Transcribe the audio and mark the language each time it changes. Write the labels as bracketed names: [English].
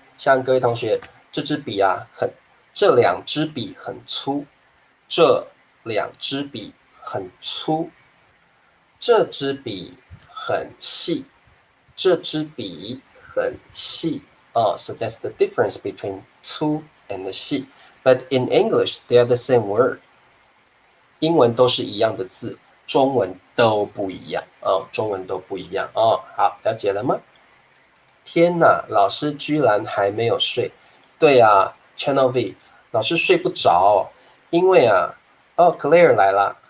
[Chinese] 像各位同学，这支笔这两支笔很粗，这两支笔很粗，这支笔很细，这支笔很细 [English] so that's the difference between [Chinese] 粗 and 细。 [English] But in English, they are the same word. [Chinese] 英文都是一样的字，中文都不一样中文都不一样好，了解了吗？天哪，老师居然还没有睡。对啊 ，Channel V， 老师睡不着，因为Claire 来了。